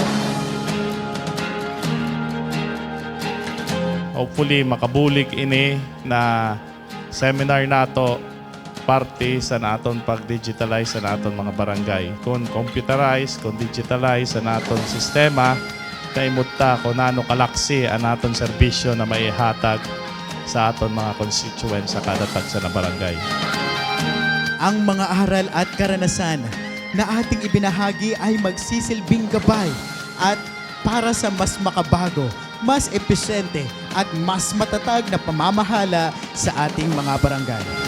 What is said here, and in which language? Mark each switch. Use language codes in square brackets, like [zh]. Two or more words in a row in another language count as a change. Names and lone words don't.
[hil] Hopefully makabulig ini na seminar nato parte sa naton pag-digitalize sa naton mga barangay. Kung computerize, kung digitalize sa naton sistema, kaimutta kung nano kalaksi ang naton serbisyo na maihatag sa aton mga constituents sa kada tagsa na barangay. [tl] Ang mga aral at karanasan na ating ibinahagi ay magsisilbing gabay at para sa mas makabago, mas epesyente at mas matatag na pamamahala sa ating mga barangay.